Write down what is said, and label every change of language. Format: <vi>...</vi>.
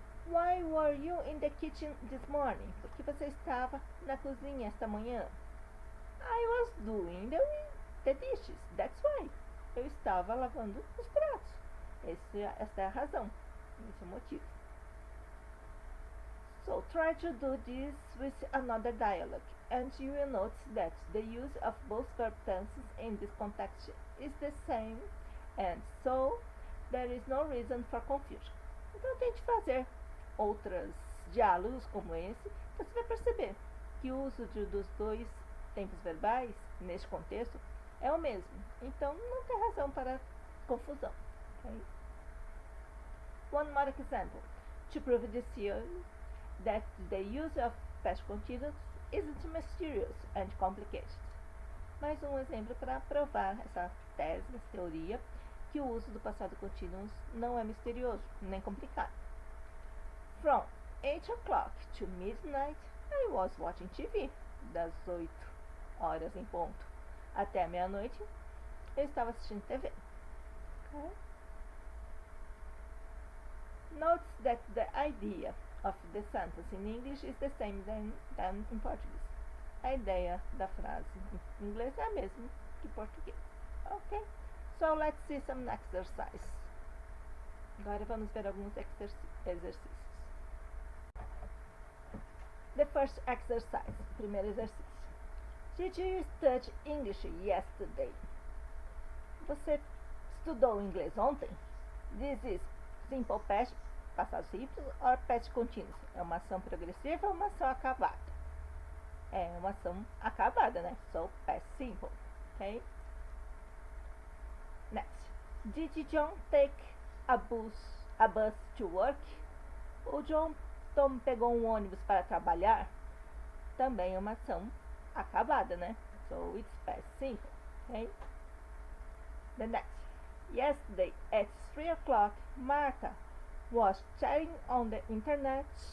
<en>Why were you in the kitchen this morning?</en> <pt>Por que você estava na cozinha esta manhã?</pt> <en>I was doing the dishes. That's why.</en> <pt>Eu estava lavando os pratos. Esta é a razão. Esse é o motivo.</pt> <en>So, try to do this with another dialogue, and you will notice that the use of both verb tenses in this context is the same, and so there is no reason for confusion.</en> <pt>Então, tente fazer outros diálogos como esse, você vai perceber que o uso dos dois tempos verbais, neste contexto, é o mesmo. Então, não tem razão para confusão.</pt> <en>Okay? One more example. To prove this theory, that the use of past continuous isn't mysterious and complicated.</en> <pt>Mais um exemplo para provar essa tese, essa teoria, que o uso do passado contínuo não é misterioso, nem complicado.</pt> <en>From 8 o'clock to midnight, I was watching TV.</en> <pt>Das 8 horas em ponto até a meia-noite, eu estava assistindo TV.</pt> <en>Okay? Note that the idea of the sentence in English is the same than in Portuguese.</en> <pt>A ideia da frase em inglês é a mesma que em português.</pt> <en>Ok? So let's see some exercise.</en> <pt>Agora vamos ver alguns exercícios.</pt> <en>The first exercise.</en> <pt>Primeiro exercício.</pt> <en>Did you study English yesterday?</en> <pt>Você estudou inglês ontem?</pt> <en>This is simple past, passado simples, or past continuous.</en> <pt>É uma ação progressiva ou uma ação acabada? É uma ação acabada, né?</pt> <en>So, past simple.</en> <pt>Ok?</pt> <en>Next. Did John take a bus to work?</en> <pt>O Tom pegou um ônibus para trabalhar? Também é uma ação acabada, né?</pt> <en>So, it's past simple. Ok? The next. Yesterday at 3 o'clock, Martha was chatting on the internet.</en>